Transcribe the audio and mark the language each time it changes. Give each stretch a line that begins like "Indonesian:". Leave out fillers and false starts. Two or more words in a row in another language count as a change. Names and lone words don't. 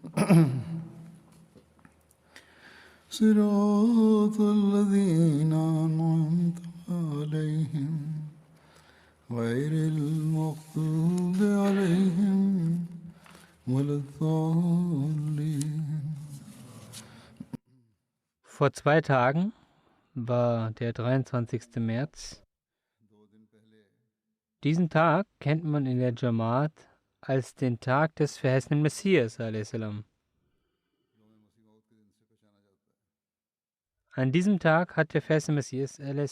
Arabic: صراط الذين أنعمت عليهم غير المغضوب عليهم ولا الضالين.
German: Vor 2 Tagen war der 23. März. Diesen Tag kennt man in der Jamaat als den Tag des verheißenen Messias a.s. An diesem Tag hat der verheißene Messias a.s.